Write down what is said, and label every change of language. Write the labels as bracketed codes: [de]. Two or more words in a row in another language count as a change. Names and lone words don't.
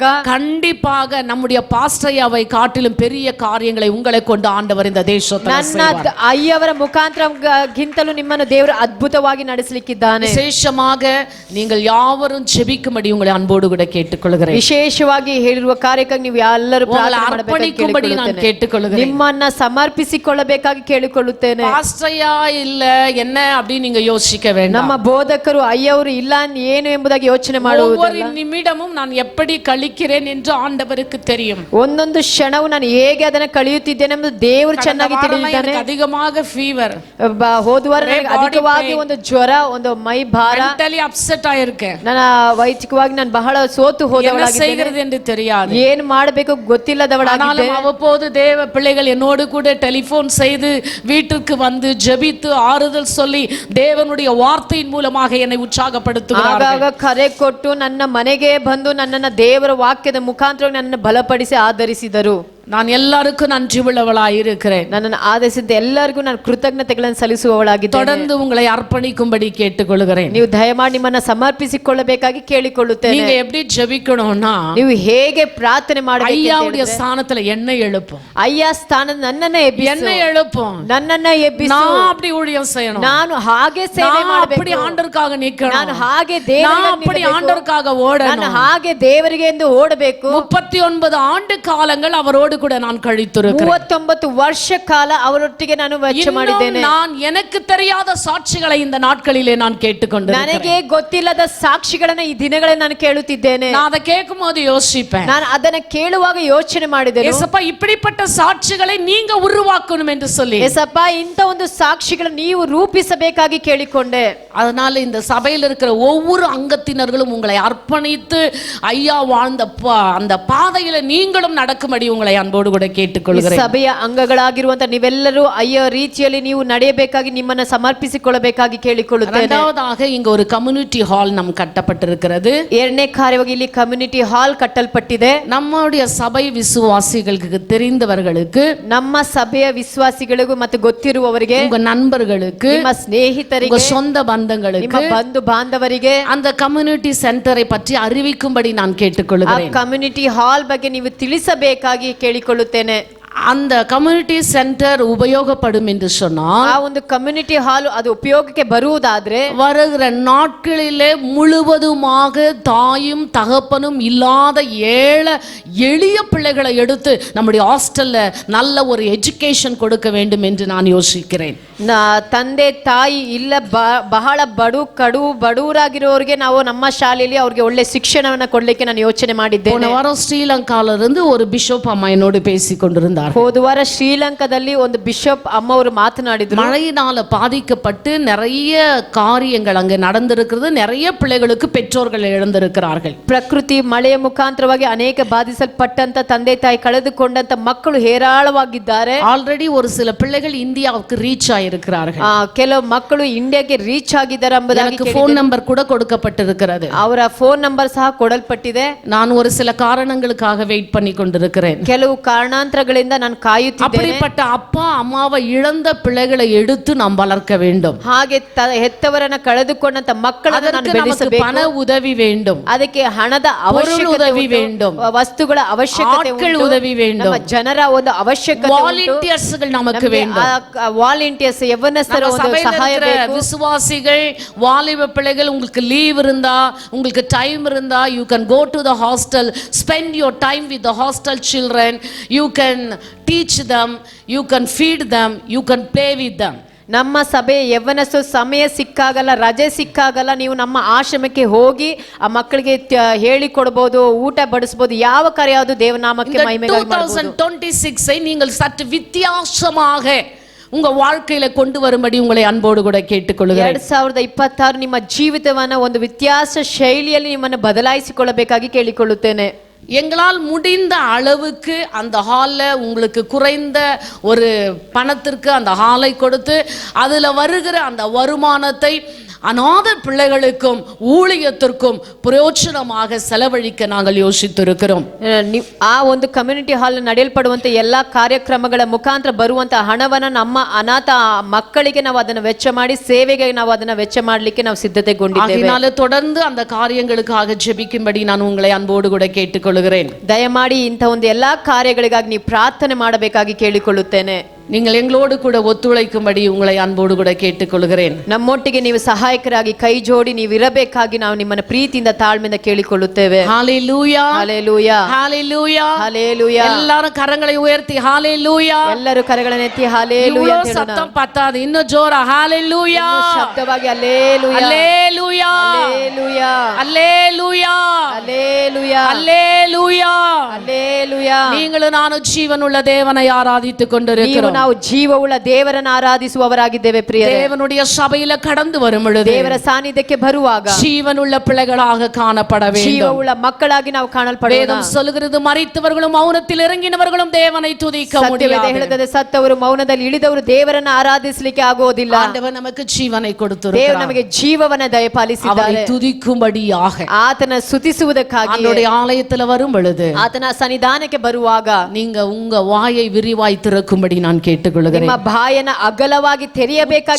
[ta] கண்டிப்பாக நம்முடைய பாஸ்டையாவை காட்டிலும் பெரிய காரியங்களை உங்களை கொண்டு ஆண்டவர் இந்த தேசத்தில் [kn] ನನ್ನ ಅಯ್ಯವರ ಮುಖಾಂತರಗಿಂತಲೂ ನಿಮ್ಮನ್ನು ದೇವರು ಅದ್ಭುತವಾಗಿ ನಡೆಸಲಿಕ್ಕಿದ್ದಾನೆ. [ta] விசேஷமாக நீங்கள் யாவரும் ஜெபிக்கும்படி உங்களை அன்போடு கூட கேட்டுக்கொள்கிறேன். [kn] ವಿಶೇಷವಾಗಿ ಹೇಳಿರುವ ಕಾರ್ಯಕ್ಕಾಗಿ ನೀವು ಎಲ್ಲರೂ ಪ್ರಾರ್ಥನೆ ಅರ್ಪಣಿಸುம்பಡಿ ನಾನು ಕೇಳಿಕೊಳ್ಳುತ್ತೇನೆ. ನಿಮ್ಮನ್ನ ಸಮರ್ಪಿಸಿಕೊಳ್ಳಬೇಕಾಗಿ ಕೇಳಿಕೊಳ್ಳುತ್ತೇನೆ. [ta] ಪಾಸ್ಟರ್யா இல்ல என்ன அப்படி நீங்க யோசிக்க வேண்டாம். [kn] ನಮ್ಮ ಬೋಧಕರು ಅಯ್ಯವರು ಇಲ್ಲ ಏನು ಎಂಬುದಾಗಿ ಯೋಚನೆ ಮಾಡುವುದಿಲ್ಲ. [ta] ஒவ்வொரு நிமிடமும் நான் எப்படி கழிக்கிறேன் என்று ஆண்டவருக்கு தெரியும். [kn] ಒಂದೊಂದು ಕ್ಷಣವು ನಾನು ಹೇಗೆ ಅದನ್ನು ಕಳೆಯುತ್ತಿದ್ದೇನೆ ಎಂಬುದು ದೇವರು ಚೆನ್ನಾಗಿ ತಿಳಿದಿದ್ದಾನೆ. [ta] அதிகமாக ಫೀವರ್, [kn] ಹೋದ ವಾರ ನನಗೆ ಅಧಿಕವಾಗಿ ಒಂದು ಜ್ವರ, ಒಂದು ಮೈ ಭಾರ, [en] mentally upset ಆಗಿರುಕೆ, [kn] ನನ್ನ ವೈಯಕ್ತಿಕವಾಗಿ ನಾನು ಬಹಳ ಸೋತು ಹೋದವಳಾಗಿದ್ದೇನೆ. [ta] என்று தெரியாது, [kn] ಏನು ಮಾಡಬೇಕು ಗೊತ್ತಿಲ್ಲದವಳಾಗಿದ್ದೆ. [ta] அவ்வப்போது தேவ பிள்ளைகள் என்னோடு கூட டெலிபோன் செய்து வீட்டுக்கு வந்து ஜெபித்து ஆறுதல் சொல்லி தேவனுடைய வார்த்தையின் மூலமாக என்னை உற்சாகப்படுத்துகிறார்கள். [kn] ಆಗಾಗ ಕರೆ ಕೊಟ್ಟು ನನ್ನ ಮನೆಗೆ ಬಂದು ನನ್ನನ್ನು ದೇವರ ವಾಕ್ಯದ ಮುಖಾಂತರ ನನ್ನನ್ನು ಬಲಪಡಿಸಿ ಆಧರಿಸಿದರು. [ta] நான் எல்லாருக்கும் நன்றி உள்ளவளாய் இருக்கிறேன். [kn] ನನ್ನನ್ನು ಆಧರಿಸಿದ ಎಲ್ಲರಿಗೂ ನಾನು ಕೃತಜ್ಞತೆಗಳನ್ನು ಸಲ್ಲಿಸುವವಳಾಗಿದ್ದೇನೆ. [ta] தொடர்ந்து உங்களை அர்ப்பணிக்கும்படி கேட்டுக்கொள்கிறேன். [kn] ನೀವು ದಯಮಾಡಿ ನಿಮ್ಮನ್ನ ಸಮರ್ಪಿಸಿಕೊಳ್ಳಬೇಕಾಗಿ ಕೇಳಿಕೊಳ್ಳುತ್ತೇನೆ. [ta] நீங்க எப்படி ஜெபிக்கணும்னா, [kn] ನೀವು ಹೇಗೆ ಪ್ರಾರ್ಥನೆ ಮಾಡಬೇಕು? [ta] ஐயாவுடைய ஸ்தானத்துல என்ன எழுப்பும், [kn] ಅಯ್ಯ ಸ್ಥಾನ ನನ್ನನ್ನ [ta] என்ன எழுப்பும், [kn] ನನ್ನನ್ನ ಎಬ್ಬಿಸು. [ta] நான் அப்படி ஊழியம் செய்யணும், [kn] ನಾನು ಹಾಗೆ ಸೇವೆ ಮಾಡಬೇಕು, [ta] அப்படி ஆண்டவருக்காக நிக்கணும், [kn] ನಾನು ಹಾಗೆ [ta] நான் [kn] ದೇವರಿಗೆ [ta] அப்படி ஆண்டவருக்காக [kn] ನಾನು [ta] ஓடணும். [kn] ಹಾಗೆ ದೇವರಿಗೆ ಎಂದು ಓಡಬೇಕು. [ta] 39 ஆண்டு காலங்கள் அவரோடு கூட நான் கழித்திருக்கிறேன். [kn] 39 ವರ್ಷ ಕಾಲ ಅವರೊಟ್ಟಿಗೆ ನಾನು ವೆಚ್ಚ ಮಾಡಿದ್ದೇನೆ. [ta] நான் எனக்கு தெரியாத சாட்சிகளை இந்த நாட்களிலே நான் கேட்டுக்கொண்டிருக்கிறேன். [kn] ನನಗೆ ಗೊತ್ತಿಲ್ಲದ ಸಾಕ್ಷಿಗಳನ್ನ ಈ ದಿನಗಳಲ್ಲಿ ನಾನು ಕೇಳುತ್ತಿದ್ದೇನೆ. [ta] நான் அதை கேட்கும்போது யோசிப்பேன், [kn] ನಾನು ಅದನ್ನ ಕೇಳುವಾಗ ಯೋಚನೆ ಮಾಡಿದ್ದೇನೆ, [ta] ஏசப்பா இப்படிப்பட்ட சாட்சிகளை நீங்க உருவாக்கணும் என்று சொல்லி. [kn] ಏಸಪ್ಪ ಇಂತ ಒಂದು ಸಾಕ್ಷಿಗಳನ್ನು ನೀವು ರೂಪಿಸಬೇಕಾಗಿ ಕೇಳಿಕೊಂಡೆ. [ta] அதனால இந்த சபையில் இருக்கிற ஒவ்வொரு அங்கத்தினர்களும் உங்களை அர்ப்பணித்து ஐயா வாழ்ந்த அந்த பாதையில நீங்களும் நடக்கும்படி உங்களை அன்போடு கூட கேட்டுக்கொள்கிறேன். [kn] ಸಭೆಯ ಅಂಗಗಳಾಗಿರುವಂತ ನೀವೆಲ್ಲರೂ ಅಯ್ಯೋ ರೀತಿಯಲ್ಲಿ ನೀವು ನಡೆಯಬೇಕಾಗಿ ನಿಮ್ಮನ್ನ ಸಮರ್ಪಿಸಿಕೊಳ್ಳಬೇಕಾಗಿ ಕೇಳಿಕೊಳ್ಳುತ್ತೇನೆ. [ta] இரண்டாவதாக இங்க ஒரு [en] community hall [ta] நம் கட்டப்பட்டிருக்கிறது. [kn] ಎರಡನೇ ಕಾರ್ಯವಾಗಿ ಇಲ್ಲಿ [en] community hall [kn] ಕಟ್ಟಲ್ಪಟ್ಟಿದೆ. [ta] நம்முடைய சபை விசுவாசிகளுக்கு தெரிந்தவர்களுக்கு, [kn] ನಮ್ಮ ಸಭೆಯ ವಿಶ್ವಾಸಿಗಳಿಗೂ ಮತ್ತು ಗೊತ್ತಿರುವವರಿಗೆ, [ta] உங்க நண்பர்களுக்கு, [kn] ನಿಮ್ಮ ಸ್ನೇಹಿತರಿಗೆ, [ta] உங்க சொந்த பந்தங்களுக்கு, [kn] ನಿಮ್ಮ ಬಂಧು ಬಾಂಧವರಿಗೆ [ta] அந்த [en] community centre [ta] பற்றி அறிவிக்கும்படி நான் [kn] ಆ [ta] கேட்டுக்கொள்கிறேன். [en] community hall [kn] ಬಗ್ಗೆ ನೀವು ತಿಳಿಸಬೇಕಾಗಿ ಕೇಳಿಕೊಳ್ಳುತ್ತೇನೆ. [ta] அந்த [en] community centre [ta] உபயோகப்படும் என்று சொன்னால், [kn] ಆ ಒಂದು [en] community hall [kn] ಅದು ಉಪಯೋಗಕ್ಕೆ ಬರುವುದಾದ್ರೆ [ta] வருகிற நாட்களிலே முழுவதுமாக தாயும் தகப்பனும் இல்லாத ஏழை எளிய பிள்ளைகளை எடுத்து நம்முடைய ஹாஸ்டல்ல நல்ல ஒரு எஜுகேஷன் கொடுக்க வேண்டும் என்று நான் யோசிக்கிறேன். [kn] ತಂದೆ ತಾಯಿ ಇಲ್ಲ ಬಹಳ ಬಡವರಾಗಿರೋರಿಗೆ ನಾವು ನಮ್ಮ ಶಾಲೆಯಲ್ಲಿ ಅವ್ರಿಗೆ ಒಳ್ಳೆ ಶಿಕ್ಷಣವನ್ನ ಕೊಡ್ಲಿಕ್ಕೆ ನಾನು ಯೋಚನೆ ಮಾಡಿದ್ದೇನೆ. [ta] போன வாரம் ஸ்ரீலங்கால இருந்து ஒரு பிஷப் அம்மா என்னோடு பேசிக் கொண்டிருந்தார். [kn] ಹೋದ ವಾರ ಶ್ರೀಲಂಕಾದಲ್ಲಿ ಒಂದು ಬಿಷಪ್ ಅಮ್ಮ ಅವರು ಮಾತನಾಡಿದ್ರು. [ta] மழையினால பாதிக்கப்பட்டு நிறைய காரியங்கள் அங்கே நடந்திருக்கிறது. நிறைய பிள்ளைகளுக்கு பெற்றோர்கள் இழந்திருக்கிறார்கள். [kn] ಪ್ರಕೃತಿ ಮಳೆಯ ಮುಖಾಂತರವಾಗಿ ಅನೇಕ ಬಾಧಿಸಲ್ಪಟ್ಟಂತ ತಂದೆ ತಾಯಿ ಕಳೆದುಕೊಂಡಂತ ಮಕ್ಕಳು ಹೇರಾಳವಾಗಿದ್ದಾರೆ. [ta] ஆல்ரெடி ஒரு சில பிள்ளைகள் இந்தியாவுக்கு ரீச் ஆயிருக்கிறார்கள். [kn] ಕೆಲವು ಮಕ್ಕಳು ಇಂಡಿಯಾಗೆ ರೀಚ್ ಆಗಿದ್ದಾರೆ ಎಂಬುದಾಗಿ [en] phone number [ta] கூட கொடுக்கப்பட்டிருக்கிறது. [kn] ಅವರ [en] phone number [kn] ಸಹ ಕೊಡಲ್ಪಟ್ಟಿದೆ. [ta] நான் ஒரு சில காரணங்களுக்காக வெயிட் பண்ணி கொண்டிருக்கிறேன். [kn] ಕೆಲವು ಕಾರಣಾಂತರಗಳಿಂದ ನಾನು ಕಾಯುತ್ತಿದ್ದೇನೆ. [ta] அப்படிப்பட்ட அப்பா அம்மாவை இழந்த பிள்ளைகளை எடுத்து நாம் வளர்க்க வேண்டும். [kn] ಹಾಗೆ ಹೆತ್ತವರನ್ನ ಕಳೆದುಕೊಂಡಂತ ಮಕ್ಕಳನ್ನು ನಾನು ಬೆಳೆಸಬೇಕು. [ta] பண உதவி வேண்டும், [kn] ಅದಕ್ಕೆ ಹಣದ ಅವಶ್ಯಕತೆ [ta] உதவி வேண்டும், [kn] ವಸ್ತುಗಳ ಅವಶ್ಯಕತೆ ಉಂಟು, [ta] உதவி வேண்டும், [kn] ಜನರ ಒಂದು ಅವಶ್ಯಕತೆ ಉಂಟು, ವಾಲಂಟಿಯರ್ಸ್ಗಳು ನಮಗೆ வேண்டும். ವಾಲಂಟಿಯರ್ಸ್ ಯವನಸ್ಥರ ಒಂದು ಸಹಾಯ ಬೇಕು. [ta] விசுவாசிகள் வாலிப பிள்ளைகள் உங்களுக்கு லீவ் இருந்தா, உங்களுக்கு டைம் இருந்தா, [en] you can go to the hostel, spend your time with the hostel children, you can teach them, you can feed them, you can play with them. [kn] ನಮ್ಮ ಸಭೆ ಯವನಸ್ಸು ಸಮಯ ಸಿಕ್ಕಾಗಲ್ಲ, ರಜೆ ಸಿಕ್ಕಾಗಲ್ಲ, ನೀವು ನಮ್ಮ ಆಶ್ರಮಕ್ಕೆ ಹೋಗಿ ಆ ಮಕ್ಕಳಿಗೆ ಹೇಳಿಕೊಡಬಹುದು, ಊಟ ಬಡಿಸಬಹುದು, ಯಾವ ಕಾರ್ಯ ಯಾವುದು ದೇವನಾಮಕ್ಕೆ ಮಹಿಮೆಗಾಗಿ ಮಾಡಬಹುದು. [ta] 2026 நீங்கள் சற்று வித்தியாசமாக உங்க வாழ்க்கையில கொண்டு வரும்படி உங்களை அன்போடு கூட கேட்டுக்கொள்கிறேன். 2026 [kn] ನಿಮ್ಮ ಜೀವಿತವನ್ನ ಒಂದು ವ್ಯತ್ಯಾಸ ಶೈಲಿಯಲ್ಲಿ ನಿಮ್ಮನ್ನು ಬದಲಾಯಿಸಿಕೊಳ್ಳಬೇಕಾಗಿ ಕೇಳಿಕೊಳ್ಳುತ್ತೇನೆ. [ta] எங்களால் முடிந்த அளவுக்கு அந்த ஹால்ல உங்களுக்கு குறைந்த ஒரு பணத்திற்கு அந்த ஹாலை கொடுத்து அதுல வருகிற அந்த வருமானத்தை அநாத பிள்ளைகளுக்கும் ஊழியத்திற்கும் பிரயோஜனமாக செலவழிக்க நாங்கள் யோசித்திருக்கிறோம். [kn] ಆ ಒಂದು [en] community hall [kn] ನಡೆಯಲ್ಪಡುವಂತ ಎಲ್ಲಾ ಕಾರ್ಯಕ್ರಮಗಳ ಮುಖಾಂತರ ಬರುವಂತ ಹಣವನ್ನ ನಮ್ಮ ಅನಾಥ ಮಕ್ಕಳಿಗೆ ನಾವು ಅದನ್ನ ವೆಚ್ಚ ಮಾಡಿ ಸೇವೆಗೆ ನಾವು ಅದನ್ನ ವೆಚ್ಚ ಮಾಡಲಿಕ್ಕೆ ನಾವು ಸಿದ್ಧತೆಗೊಂಡಿದ್ದೇವೆ. [ta] அதனால தொடர்ந்து அந்த காரியங்களுக்காக ஜெபிக்கும்படி நான் உங்களை அன்போடு கூட கேட்டுக்கொள்கிறேன். [kn] ದಯಮಾಡಿ ಇಂಥ ಒಂದು ಎಲ್ಲಾ ಕಾರ್ಯಗಳಿಗಾಗಿ ನೀವು ಪ್ರಾರ್ಥನೆ ಮಾಡಬೇಕಾಗಿ ಕೇಳಿಕೊಳ್ಳುತ್ತೇನೆ. [ta] நீங்கள் எங்களோடு கூட ஒத்துழைக்கும்படி உங்களை அன்போடு கூட கேட்டுக்கொள்கிறேன். [kn] ನಮ್ಮೊಟ್ಟಿಗೆ ನೀವು ಸಹಾಯಕರಾಗಿ ಕೈ ಜೋಡಿ ನೀವು ಇರಬೇಕಾಗಿ ನಾವು ನಿಮ್ಮನ್ನ ಪ್ರೀತಿಯಿಂದ ತಾಳ್ಮೆಯಿಂದ ಕೇಳಿಕೊಳ್ಳುತ್ತೇವೆ. [ta] ஹalleluya [kn] ಹalleluya [ta] ஹalleluya [kn] ಹalleluya. [ta] எல்லாரும் கரங்களை உயர்த்தி ஹalleluya. [kn] ಎಲ್ಲರೂ ಕರಗಳನ್ನು ಎತ್ತಿ ಹalleluya ಅಂತ ಹೇಳೋಣ. [ta] சத்தம் பத்தாது, இன்னும் ஜோரா ஹalleluya. [kn] ಶಬ್ದವಾಗಿ ಹalleluya [ta] ஹalleluya [kn] ಹalleluya [ta] ஹalleluya [kn] ಹalleluya [ta] ஹalleluya. [kn] ಹalleluya. [ta] நீங்களும் நானும் ஜீவனுள்ள தேவனை ஆராதித்துக் கொண்டிருக்கிறோம். [kn] ನಾವು ಜೀವವುಳ್ಳ ದೇವರನ್ನು ಆರಾಧಿಸುವವರಾಗಿದ್ದೇವೆ. ಪ್ರಿಯರೇ, [ta] தேவனுடைய சபையில கடந்து வரும் பொழுது [kn] ದೇವರ ಸಾನ್ನಿಧ್ಯಕ್ಕೆ ಬರುವಾಗ [ta] ஜீவனுள்ள பிள்ளைகளாக காணப்பட வேண்டும். [kn] ಜೀವವುಳ್ಳ ಮಕ್ಕಳಾಗಿ ನಾವು ಕಾಣಲ್ಪಡೋಣ. [ta] வேதம் சொல்லுகிறது, மரித்தவர்களும் மௌனத்தில் இறங்கினவர்களும் தேவனை துதிக்க முடியாது. [kn] ಹೇಳುತ್ತದೆ, ಸತ್ತವರು ಮೌನದಲ್ಲಿ ಇಳಿದವರು ದೇವರನ್ನು ಆರಾಧಿಸಲಿಕ್ಕೆ ಆಗೋದಿಲ್ಲ. [ta] ஆண்டவர் நமக்கு ஜீவனை [kn] ದೇವರು [ta] கொடுத்திருக்கிறார். [kn] ನಮಗೆ ಜೀವವನ್ನ ದಯಪಾಲಿಸಿದ್ದಾರೆ. [ta] அவரை துதிக்கும்படியாக [kn] ಆತನ ಸ್ತುತಿಸುವುದಕ್ಕಾಗಿ [ta] அவருடைய ஆலயத்துல வரும் பொழுது [kn] ಆತನ ಸನ್ನಿಧಾನಕ್ಕೆ ಬರುವಾಗ [ta] நீங்க உங்க வாயை விரிவாய் திறக்கும்படி நான் கேட்டுக்கொள்கிறேன். [kn] ನಿಮ್ಮ ಬಾಯನ್ನ ಅಗಲವಾಗಿ ತೆರೆಯಬೇಕಾಗಿ